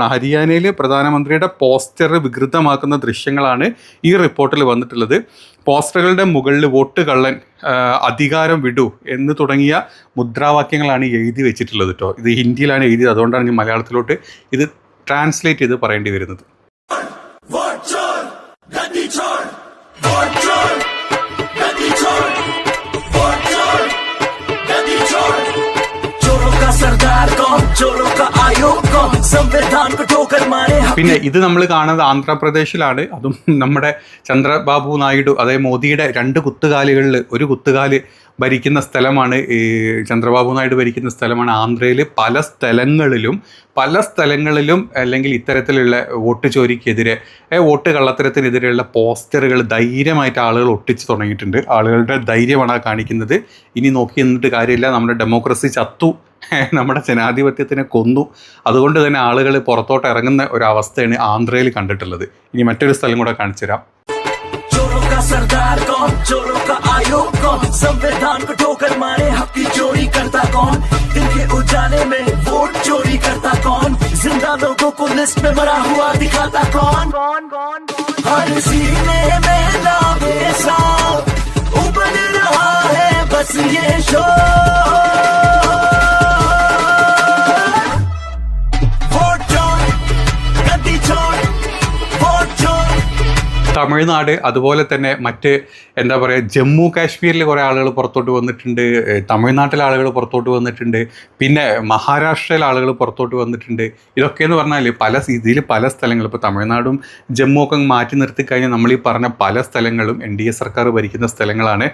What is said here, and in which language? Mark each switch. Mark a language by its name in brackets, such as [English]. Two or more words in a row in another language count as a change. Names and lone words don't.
[Malayalam] ഹരിയാനയിൽ പ്രധാനമന്ത്രിയുടെ പോസ്റ്റർ വികൃതമാക്കുന്ന ദൃശ്യങ്ങളാണ് ഈ റിപ്പോർട്ടിൽ വന്നിട്ടുള്ളത്. പോസ്റ്ററുകളുടെ മുകളിൽ വോട്ട് കള്ളൻ, അധികാരം വിടൂ എന്ന് തുടങ്ങിയ മുദ്രാവാക്യങ്ങളാണ് എഴുതി വെച്ചിട്ടുള്ളത് കേട്ടോ. ഇത് ഹിന്ദിയിലാണ് എഴുതിയത്, അതുകൊണ്ടാണ് ഞാൻ മലയാളത്തിലോട്ട് ഇത് ട്രാൻസ്ലേറ്റ് ചെയ്ത് പറയേണ്ടി വരുന്നത്. [Hindi] वोट चोर गद्दी छोड़, वोट चोर गद्दी छोड़, वोट चोर गद्दी छोड़। चोरों का सरदार कौन, चोरों का आयोग कौन, संविधान को ठोकर मारे। [Malayalam] പിന്നെ ഇത് നമ്മൾ കാണുന്നത് ആന്ധ്രാപ്രദേശിലാണ്. അതും നമ്മുടെ ചന്ദ്രബാബു നായിഡു, അതായത് മോദിയുടെ 2 കുത്തുകാലുകളിൽ ഒരു കുത്തുകാല് ഭരിക്കുന്ന സ്ഥലമാണ്, ഈ ചന്ദ്രബാബു നായിഡു ഭരിക്കുന്ന സ്ഥലമാണ് ആന്ധ്രയിൽ. പല സ്ഥലങ്ങളിലും അല്ലെങ്കിൽ ഇത്തരത്തിലുള്ള വോട്ട് ചോരിക്കെതിരെ, വോട്ട് കള്ളത്തരത്തിനെതിരെയുള്ള പോസ്റ്ററുകൾ ധൈര്യമായിട്ട് ആളുകൾ ഒട്ടിച്ച് തുടങ്ങിയിട്ടുണ്ട്. ആളുകളുടെ ധൈര്യമാണ് കാണിക്കുന്നത്. ഇനി നോക്കി നിന്നിട്ട് കാര്യമില്ല, നമ്മുടെ ഡെമോക്രസി ചത്തു, നമ്മുടെ ജനാധിപത്യത്തിനെ കൊന്നു. അതുകൊണ്ട് തന്നെ ആളുകൾ പുറത്തോട്ട് ഇറങ്ങുന്ന ഒരവസ്ഥയാണ് ആന്ധ്രയിൽ കണ്ടിട്ടുള്ളത്. ഇനി മറ്റൊരു സ്ഥലം കൂടെ കാണിച്ചു തരാം. [Hindi] सरदार कौन, चोरों का आयोग कौन, संविधान को ठोकर मारे हक की चोरी करता कौन, दिन के उजाले में वोट चोरी करता कौन, जिंदा लोगों को लिस्ट में मरा हुआ दिखाता कौन, हर सीने में नावे साफ उबल रहा है बस ये शोर। वोट चोर गद्दी छोड़, वोट चोर। [Malayalam] തമിഴ്നാട്, അതുപോലെ തന്നെ മറ്റ് എന്താ പറയുക, ജമ്മു കാശ്മീരിൽ കുറേ ആളുകൾ പുറത്തോട്ട് വന്നിട്ടുണ്ട്, തമിഴ്നാട്ടിലെ ആളുകൾ പുറത്തോട്ട് വന്നിട്ടുണ്ട്, പിന്നെ മഹാരാഷ്ട്രയിലെ ആളുകൾ പുറത്തോട്ട് വന്നിട്ടുണ്ട്. ഇതൊക്കെയെന്ന് പറഞ്ഞാൽ പല സ്ഥലങ്ങൾ, ഇപ്പോൾ തമിഴ്നാടും ജമ്മു ഒക്കെ മാറ്റി നിർത്തി കഴിഞ്ഞാൽ നമ്മൾ ഈ പറഞ്ഞ പല സ്ഥലങ്ങളും NDA സർക്കാർ ഭരിക്കുന്ന സ്ഥലങ്ങളാണ്.